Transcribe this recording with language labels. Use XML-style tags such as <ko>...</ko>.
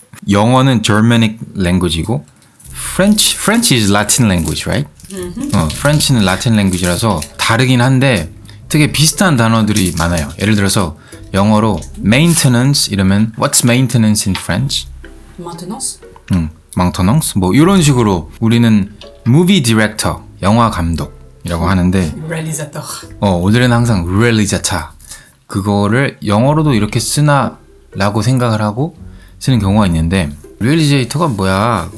<ko>영어는</ko> <en>Germanic language이고 French is Latin language, right?</en> <ko>French는 Latin language라서 다르긴 한데 되게 비슷한 단어들이 많아요. 예를 들어서 영어로 maintenance 이러면</ko> <en>What's maintenance in French?</en> <fr>Maintenance? maintenance?</fr> <ko>뭐 이런 식으로 우리는</ko> <en>movie director,</en> <ko>영화 감독이라고 하는데</ko> <fr>Realisateur.</fr> <ko>오늘은 항상 realisateur 그거를 영어로도 이렇게 쓰나 라고 생각을 하고 쓰는 경우가 있는데 realisator가 뭐야?</ko>